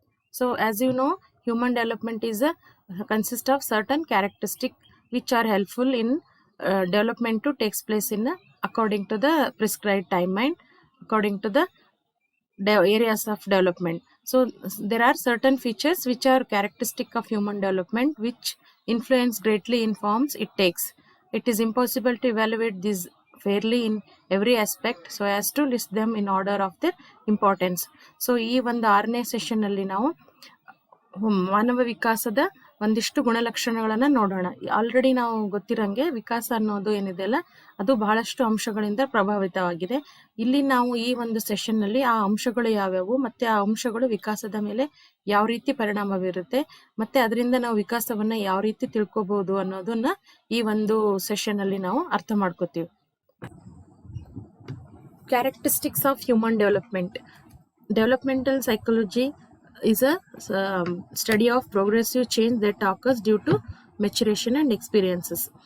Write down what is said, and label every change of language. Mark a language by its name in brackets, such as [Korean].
[English] So, as you know, human development is consists of certain characteristics which are helpful in development to takes place in according to the prescribed timeline, according to the areas of development. So there are certain features which are characteristic of human development which influence greatly in forms it takes. It is impossible to evaluate these fairly in every aspect so as to list them in order of their importance. [Kannada] So ಈ ಒಂದು 6ನೇ session ಅಲ್ಲಿ ನಾವು ಮಾನವ ವಿಕಾಸದ ಒಂದಿಷ್ಟು ಗುಣಲಕ್ಷಣಗಳನ್ನ ನೋಡೋಣ. Already ನಾವು ಗೊತ್ತಿರಂಗೆ ವಿಕಾಸ ಅನ್ನೋದು ಏನಿದೆ ಅಲ್ಲ, ಅದು ಬಹಳಷ್ಟು ಅಂಶಗಳಿಂದ ಪ್ರಭಾವಿತವಾಗಿದೆ. ಇಲ್ಲಿ ನಾವು ಈ ಒಂದು ಸೆಷನ್ ನಲ್ಲಿ ಆ ಅಂಶಗಳು ಯಾವ್ಯಾವು ಮತ್ತೆ ಆ ಅಂಶಗಳು ವಿಕಾಸದ ಮೇಲೆ ಯಾವ ರೀತಿ ಪರಿಣಾಮ ಬೀರುತ್ತೆ ಮತ್ತೆ ಅದರಿಂದ ನಾವು ವಿಕಾಸವನ್ನ ಯಾವ ರೀತಿ ತಿಳ್ಕೊಬಹುದು ಅನ್ನೋದನ್ನ ಈ ಒಂದು ಸೆಷನ್ ಅಲ್ಲಿ ನಾವು ಅರ್ಥ ಮಾಡ್ಕೋತೀವಿ. [English] Characteristics of human development. Developmental psychology is a study of progressive change that occurs due to maturation and experiences.